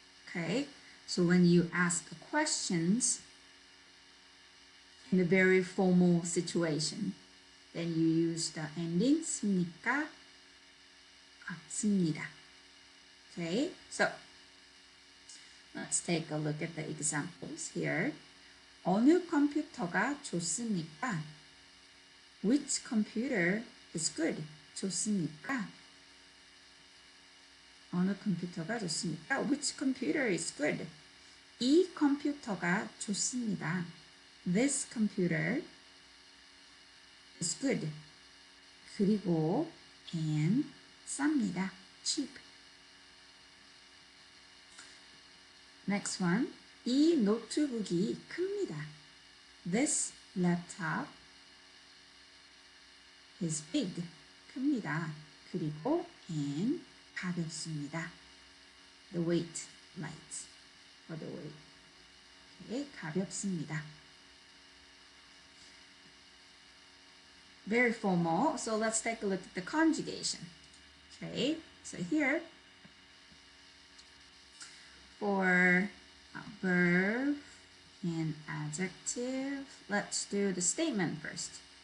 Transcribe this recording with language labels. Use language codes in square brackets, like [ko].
[en] Okay, so when you ask questions in a very formal situation, then you use the ending 씁니까? [ko] 씁니다. [en] Okay, so let's take a look at the examples here. [ko] 어느 컴퓨터가 좋습니까? [en] Which computer is good? 좋습니까? [ko] 어느 컴퓨터가 좋습니까? [en] Which computer is good? [ko] 이 컴퓨터가 좋습니다. [en] This computer is good. 그리고 and 쌉니다. cheap. Next one. [ko] 이 노트북이 큽니다. [en] This laptop is big. 큽니다. [ko] 그리고 and 가볍습니다. [en] The weight, light, for the weight. Okay, 가볍습니다. Very formal. So let's take a look at the conjugation. Okay, so here for verb and adjective, let's do the statement first.